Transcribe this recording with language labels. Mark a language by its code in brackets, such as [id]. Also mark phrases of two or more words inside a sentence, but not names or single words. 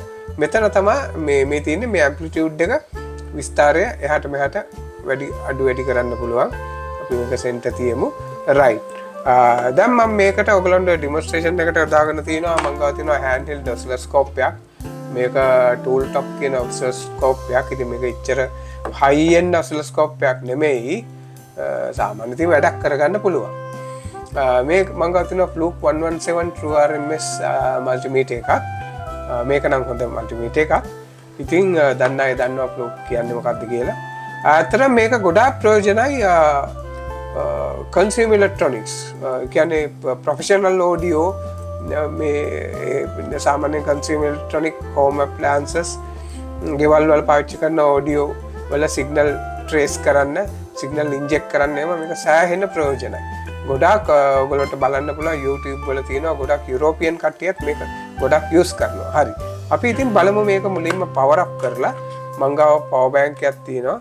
[si] මෙතන තමයි මේ තියෙන්නේ මේ [en] amplitude [si] එක විස්තරය එහාට මෙහාට අඩු වැඩි කරන්න පුළුවන්. අපි මේක center තියමු. right. දැන් මම මේකට ඔයගලන්ට demonstration එකට දාගෙන තිනවා. මම ගාව තිනවා [en] handheld oscilloscope [si] එකක්. මේක tool top කියන oscilloscope එකක්. ඉතින් මේක ඉච්චර [en] high end oscilloscope [si] එකක් නෙමෙයි. සාමාන්‍ය ඉතින් වැඩක් කරගන්න පුළුවන්. මේ මම ගාව තිනවා Fluke 117 True RMS multimeter එකක්. මේක නම් හොඳ multimeter එකක්. ඉතින් දන්න අය දන්නවා Fluke කියන්නේ මොකක්ද කියලා. ඇත්තට මේක ගොඩාක් ප්‍රයෝජනයි [en] consumer electronics [si] කියන්නේ [en] professional audio [si] මේ සාමාන්‍ය [en] consumer electronic home appliances [si] ගෙවල් වල පාවිච්චි කරන audio වල [en] signal trace [si] කරන්න [en] signal inject [si] කරන්න එම මේක සෑහෙන ප්‍රයෝජනයි. ගොඩාක් ඔයගොල්ලන්ට බලන්න පුළුවන් YouTube වල තියෙනවා ගොඩාක් යුරෝපියන් කට්ටියත් මේක ගොඩාක් use කරනවා. හරි. අපි ඉතින් බලමු මේක මුලින්ම [en] power up [si] කරලා මං ගාව [en] power bank [si] එකක් තියෙනවා.